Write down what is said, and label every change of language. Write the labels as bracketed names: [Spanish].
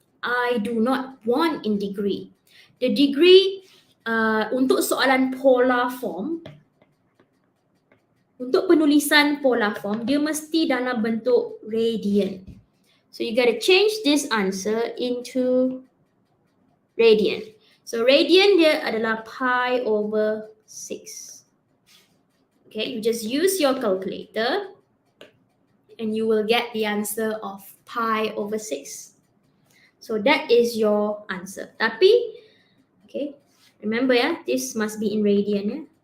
[English] I do not want in degree. The degree [Malay] untuk soalan polar form, untuk penulisan polar form, dia mesti dalam bentuk [English] radian. So you got to change this answer into radian. [Malay] So radian dia adalah pi over 6. [English] Okay, you just use your calculator and you will get the answer of pi over 6. So that is your answer. Tapi, okay, remember ya, this must be in radian ya.